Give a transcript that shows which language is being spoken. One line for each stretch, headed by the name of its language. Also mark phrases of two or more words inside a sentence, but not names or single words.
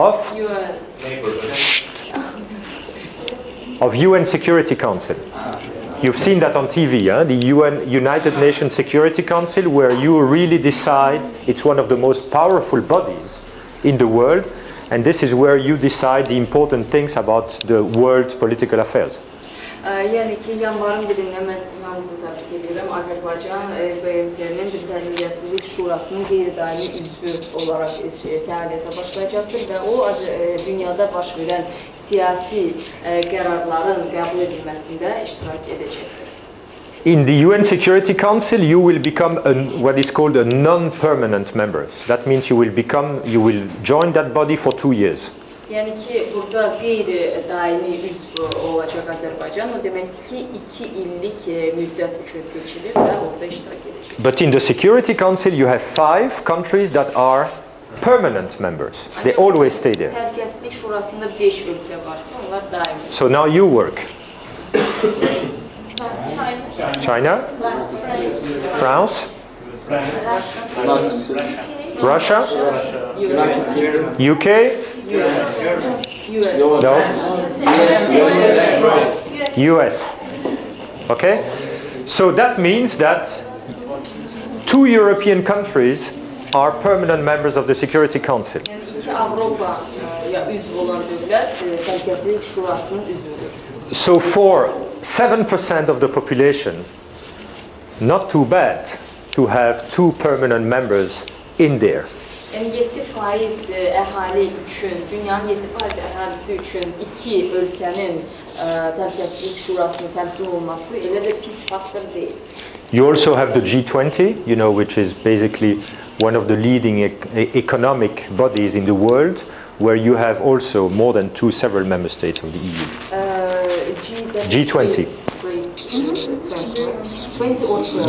English: Of UN Security Council. You've seen that on TV, the United Nations Security Council, where you really decide, it's one of the most powerful bodies in the world, and this is where you decide the important things about the world political affairs.
Azerbaijani: Yəni ki, yanvarın birində mən sizin hamınızı təbrik edirəm. Azərbaycan BMT-nin Təhlükəsizlik Şurasının qeyri-daimi üzvü olaraq fəaliyyətə başlayacaqdır və o dünyada baş verən siyasi qərarların qəbul edilməsində iştirak edəcəkdir.
English: In the UN Security Council, you will become what is called a non-permanent member. So that means you will join that body for 2 years.
Azerbaijani: Yəni ki, burada qeyri-daimi üzv olacaq Azərbaycan, o deməkdir ki, 2 illik müddət üçün seçilir və orada iştirak edəcək.
English: But in the Security Council, you have 5 countries that are permanent members. They always stay there.
Azerbaijani: Təhlükəsizlik Şurasında 5 ölkə var ki, onlar daimi.
English: So now you work. China? France? Russia? UK? No? US. Okay? So that means that 2 European countries are permanent members of the Security Council. So for 7% of the population, not too bad to have 2 permanent members in there.
Azerbaijani: Yəni 7% əhali üçün, dünyanın 7% əhalisi üçün 2 ölkənin Təhlükəsizlik Şurasının təmsil olması elə də pis faktor deyil.
English: You also have the G20, you know, which is basically one of the leading economic bodies in the world, where you have also more than several member states of the EU. G20. 20 or 12?